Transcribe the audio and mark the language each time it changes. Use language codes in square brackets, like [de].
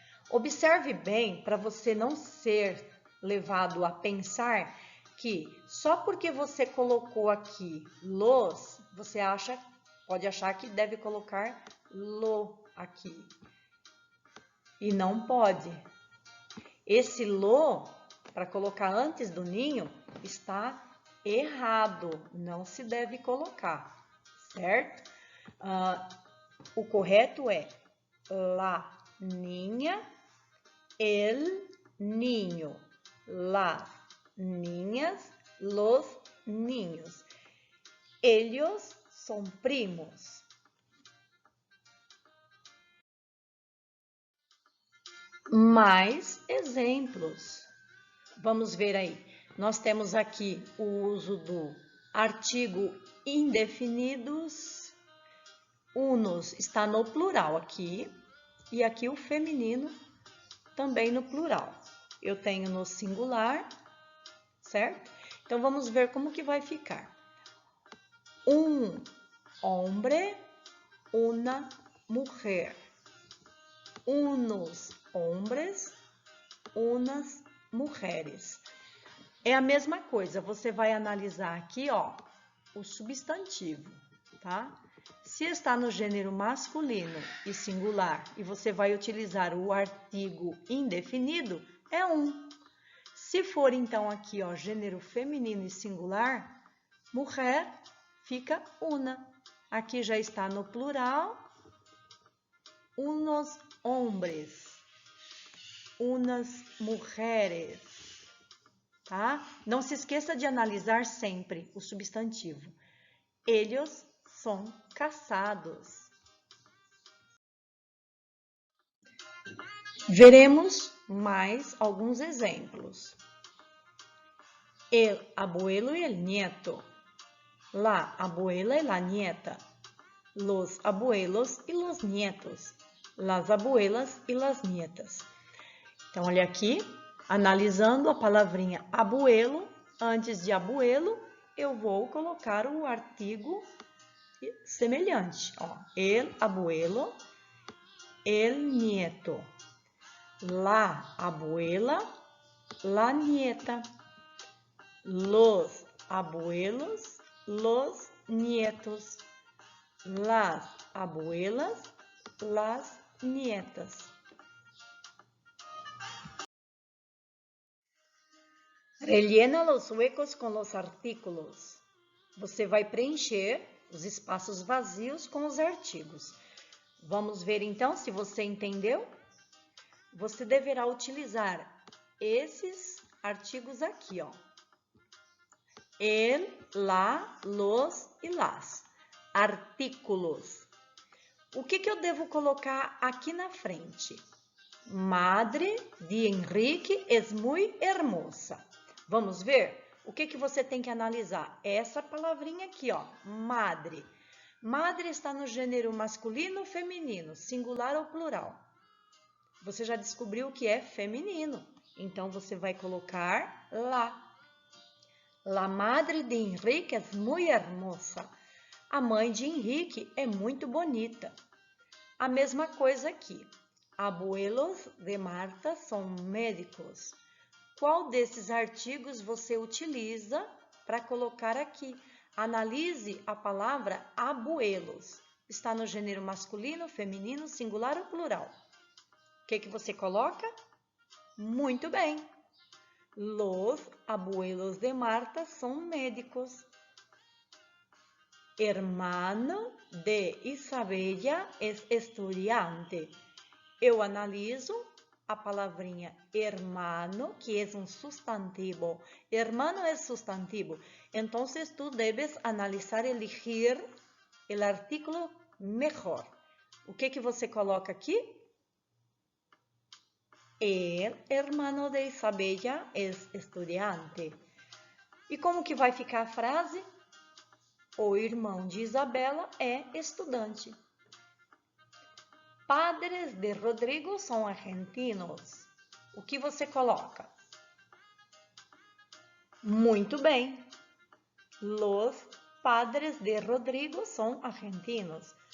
[pt] Observe bem para você não ser levado a pensar que só porque você colocou aqui los, você pode achar que deve colocar lo aqui. e não pode. Esse lo, para colocar antes do ninho, está errado, não se deve colocar, certo? O correto é [es] la niña, el niño, las niñas, los niños. Ellos son primos. [pt] Mais exemplos. Vamos ver aí. Nós temos aqui o uso do artigo indefinidos. Unos está no plural aqui. E aqui o feminino também no plural. Eu tenho no singular, certo? Então, vamos ver como que vai ficar. [es] Um hombre, una mujer. Unos hombres, unas mujeres. [pt] É a mesma coisa, você vai analisar aqui, ó, o substantivo, tá? Se está no gênero masculino e singular e você vai utilizar o artigo indefinido, é um. Se for então aqui, ó, gênero feminino e singular, mujer fica una. Aqui já está no plural, [es] unos hombres, unas mujeres, [pt] tá? Não se esqueça de analisar sempre o substantivo. Eles são casados. Veremos mais alguns exemplos. [es] El abuelo y el nieto. La abuela y la nieta. Los abuelos y los nietos. Las abuelas y las nietas. [pt] Então, olha aqui, analisando a palavrinha abuelo, antes de abuelo, eu vou colocar o artigo semelhante. [es] Ó, el abuelo, el nieto. La abuela, la nieta. Los abuelos, los nietos. Las abuelas, las nietas. Rellena los huecos com los artículos. [pt] Você vai preencher os espaços vazios com os artigos. Vamos ver então se você entendeu? Você deverá utilizar esses artigos aqui, ó. [es] El, la, los e las. Artículos. [pt] O que eu devo colocar aqui na frente? [es] Madre de Enrique es muy hermosa. [pt] Vamos ver? O que você tem que analisar? Essa palavrinha aqui, ó, madre. Madre está no gênero masculino ou feminino, singular ou plural? Você já descobriu que é feminino, então você vai colocar la. [es] La madre de Enrique es muy hermosa. [pt] A mãe de Henrique é muito bonita. A mesma coisa aqui. [es] Abuelos de Marta são médicos. [pt] Qual desses artigos você utiliza para colocar aqui? Analise a palavra abuelos. Está no gênero masculino, feminino, singular ou plural? O que você coloca? Muito bem. [es] Los abuelos de Marta [pt] são médicos. [es] Hermano de Isabella es estudiante. [pt] Eu analiso a palavrinha hermano, que é um substantivo. Hermano é substantivo. Então, [es] tu debes [pt] analisar, elegir o artículo melhor. O que você coloca aqui? [es] El hermano de Isabella es estudiante. [pt] E como que vai ficar a frase? O irmão de Isabela é estudante. [es] Padres de Rodrigo são argentinos. [pt] O que você coloca? Muito bem. [es] Los padres de Rodrigo [pt] são argentinos.